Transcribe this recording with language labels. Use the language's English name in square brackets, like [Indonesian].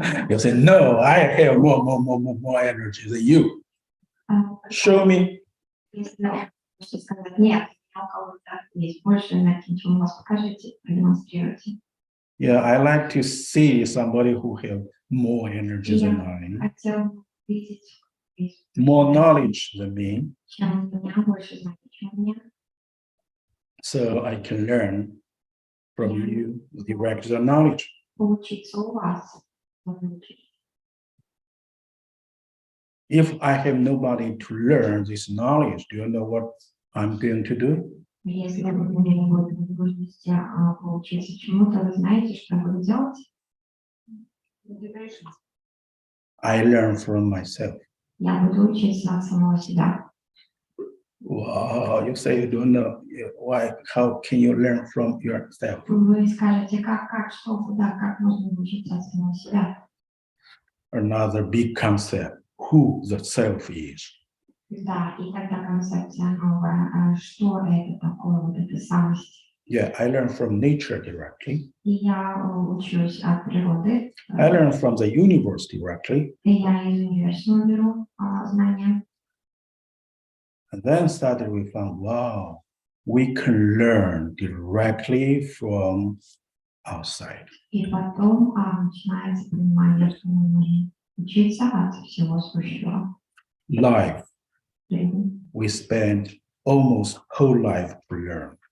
[English] You say, no, I have more energy than you. Show me. [Russian] Если можете сказать, нет, у кого-то есть больше энергии, чем у вас, покажите, продемонстрируйте. [English] Yeah, I like to see somebody who have more energy than I, [Russian] Хотел видеть [English] more knowledge than me, [Russian] чем у меня, больше знаний, чем у меня. [English] so I can learn from you direct the knowledge. [Russian] Поучиться у вас. [English] If I have nobody to learn this knowledge, do you know what I'm going to do? [Russian] Если вы у меня не будет возможности поучиться чему-то, вы знаете, что я буду делать? [English] Meditation. I learn from myself. [Russian] Я буду учиться от самого себя. [English] Wow, you say you don't know. Why? How can you learn from yourself? [Russian] Вы скажете, что, куда, как можно научиться от самого себя? [English] Another big concept, who the self is. [Russian] Да, и тогда концепция новая, что это такое, вот эта самость. [English] Yeah, I learn from nature directly. [Russian] И я учусь от природы. [English] I learn from the universe directly. [Russian] И я из университета беру знания. [English] And then suddenly we found, wow, we can learn directly from outside. [Russian] И потом начинается понимание, что мы можем учиться от всего сущего. [English] Life, [Russian] Жизнь. [English] we spend almost whole life to learn.